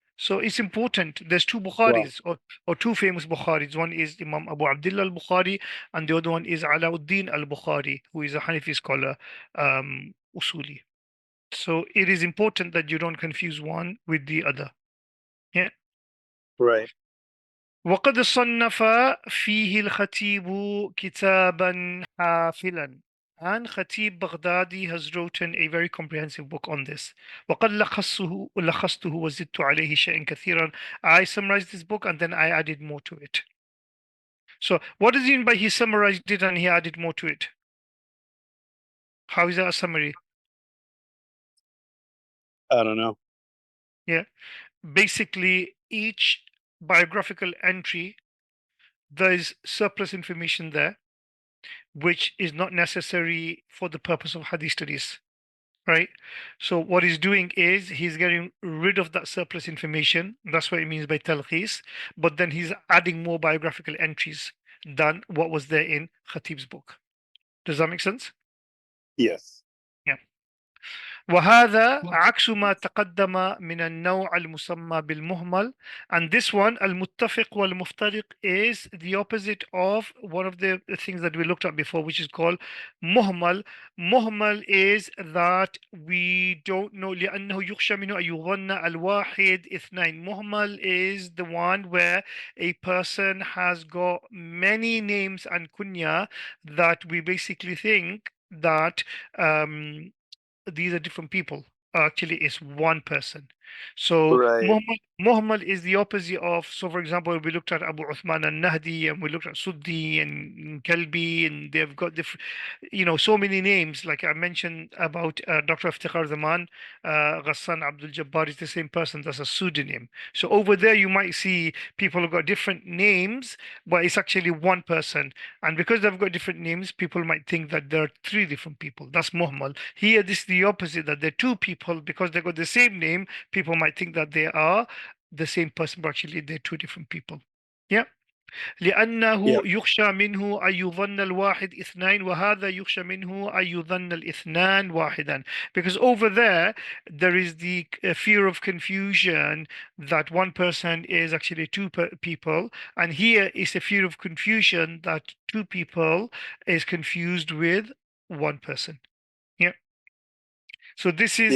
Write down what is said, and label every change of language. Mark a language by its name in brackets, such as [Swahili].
[English] So it's important. There's two Wow. Bukharis or two famous Bukharis. One is Imam Abu Abdullah al-Bukhari, and the other one is Alauddin al-Bukhari, who is a Hanafi scholar, Usuli. So it is important that you don't confuse one with the other. Yeah. Right. [Arabic] وقد صنف فيه الخطيب كتابا حافلا. [English] And Khatib Baghdadi has written a very comprehensive book on this. [Arabic] وقد لخصته وزدت عليه شيئا كثيرا. [English] I summarized this book and then I added more to it. So what does he mean by he summarized it and he added more to it? How is that a summary? I don't know. Yeah. Basically, each biographical entry, there is surplus information there, which is not necessary for the purpose of hadith studies, right? So what he's doing is he's getting rid of that surplus information. That's what it means by talkhis. But then he's adding more biographical entries than what was there in Khatib's book. Does that make sense? Yes. Yeah. [Arabic] وهذا عكس ما تقدم من النوع المسمى بالمهمل. [English] And this one, [Arabic] المتفق والمفترق, [English] is the opposite of one of the things that we looked at before, which is called مهمل. [Arabic] مهمل [English] is that we don't know [Arabic] لأنه يخشى منه أن يظن الواحد اثنين. [English] مهمل is the one where a person has got many names and kunya that we basically think that these are different people. Actually, it's one person. So Right. Muhammad is the opposite of. So, for example, we looked at Abu Uthman al-Nahdi, and we looked at Suddi and Kalbi, and they've got different, so many names. Like I mentioned about Dr. Iftikhar Zaman, Ghassan Abdul Jabbar is the same person. That's a pseudonym. So over there, you might see people who got different names, but it's actually one person. And because they've got different names, people might think that there are three different people. That's Muhammad. Here, this is the opposite, that they're two people. Because they got the same name, people might think that they are the same person, but actually they're two different people. Yeah. لأنه Yep. [Arabic] يخشى منه أن يظن الواحد اثنين وهذا يخشى منه أن يظن الاثنان واحدا. [English] Because over there is the fear of confusion that one person is actually two people, and here is a fear of confusion that two people is confused with one person. Yeah. So this is